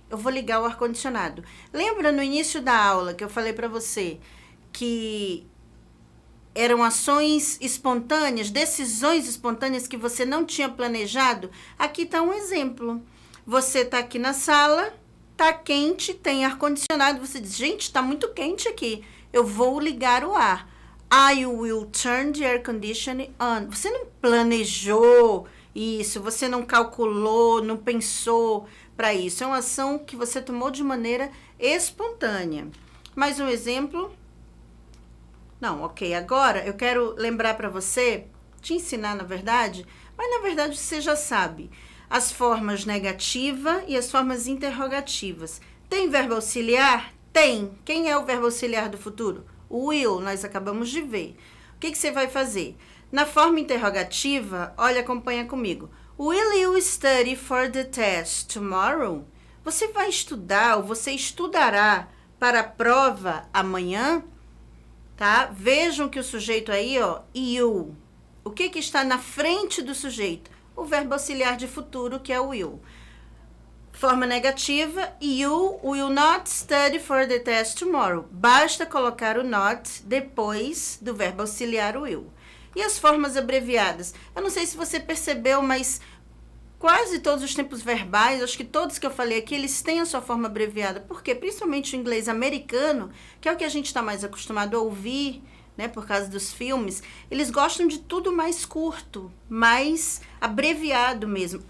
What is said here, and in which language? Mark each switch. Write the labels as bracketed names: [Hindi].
[Portuguese] Eu vou ligar o ar-condicionado. Lembra no início da aula que eu falei para você que eram ações espontâneas, decisões espontâneas que você não tinha planejado? Aqui tá um exemplo. Você tá aqui na sala, tá quente, tem ar-condicionado. Você diz, gente, tá muito quente aqui. Eu vou ligar o ar. [English] I will turn the air conditioning on. [Portuguese] Você não planejou isso, você não calculou, não pensou para isso. É uma ação que você tomou de maneira espontânea. Mais um exemplo. Não, ok. Agora eu quero lembrar para você, te ensinar na verdade, mas na verdade você já sabe. As formas negativa e as formas interrogativas. Tem verbo auxiliar? Tem. Quem é o verbo auxiliar do futuro? O will, nós acabamos de ver. O que você vai fazer? Na forma interrogativa, olha, acompanha comigo. [English] Will you study for the test tomorrow? [Portuguese] Você vai estudar ou você estudará para a prova amanhã? tá? Vejam que o sujeito aí, ó, you. O que que está na frente do sujeito? O verbo auxiliar de futuro, que é o will. Forma negativa, [English] you will not study for the test tomorrow. [Portuguese] Basta colocar o not depois do verbo auxiliar will. E as formas abreviadas? Eu não sei se você percebeu, mas quase todos os tempos verbais, acho que todos que eu falei aqui, eles têm a sua forma abreviada. Por quê? Principalmente o inglês americano, que é o que a gente está mais acostumado a ouvir, né, por causa dos filmes, eles gostam de tudo mais curto, mais abreviado mesmo.